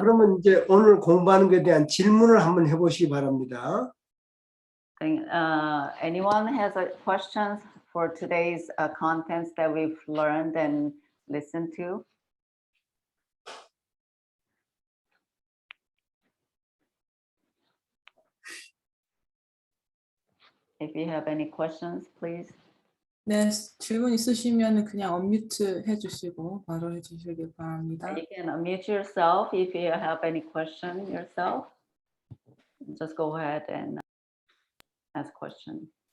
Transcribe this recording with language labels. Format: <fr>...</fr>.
<ko>그러면 이제 오늘 공부하는 것에 대한 질문을 한번 해보시기 바랍니다.</ko> <en>Anyone has a questions for today's contents that we've learned and listened to? If you have any questions, please.</en> <ko>네, 질문 있으시면 그냥 언뮤트 해주시고 바로 해주시기 바랍니다.</ko> <en>You can unmute yourself if you have any question yourself. Just go ahead and ask question.</en>